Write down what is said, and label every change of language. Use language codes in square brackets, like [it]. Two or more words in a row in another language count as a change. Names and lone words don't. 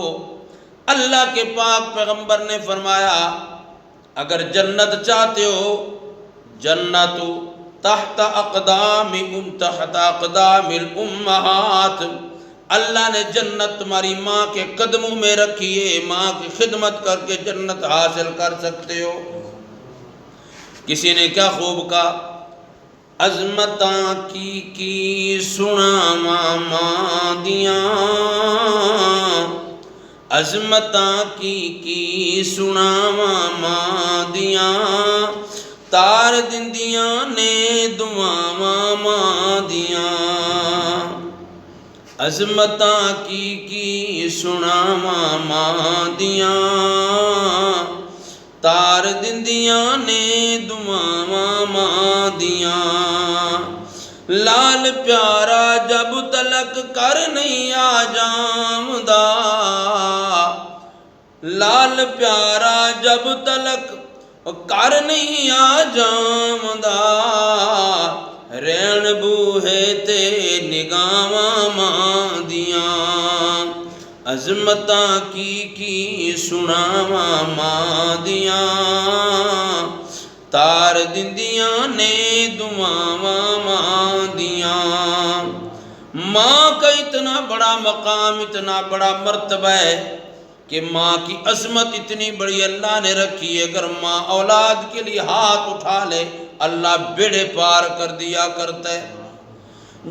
[ur] اللہ کے پاک پیغمبر نے فرمایا اگر جنت چاہتے ہو، [ar] جنت تحت اقدام الامہات، [ur] اللہ نے جنت تمہاری ماں کے قدموں میں رکھی ہے، ماں کی خدمت کر کے جنت حاصل کر سکتے ہو۔ کسی نے کیا خوب کہا، [pa] عظمتاں کی سنا ماں دیاں، عظمتاں کی سنا ماں دیاں، تار دندیاں نے دعاواں ماں دیاں، عظمتاں کی سنا ماں دیاں، تار دندیاں نے دعاواں ماں دیاں، لال پیارا جب تلک کر نہیں آ جامدا، لال پیارا جب تلک کر نہیں آ جامدا، رین بوہے تے نگاواں ماں دیاں، عظمتاں کی سناواں ماں دیاں، تار دندیاں نے دعاواں ماں دیاں۔ [ur] ماں کا اتنا بڑا مقام، اتنا بڑا مرتبہ ہے کہ ماں کی عظمت اتنی بڑی اللہ نے رکھی ہے، اگر ماں اولاد کے لیے ہاتھ اٹھا لے اللہ بیڑے پار کر دیا کرتا ہے۔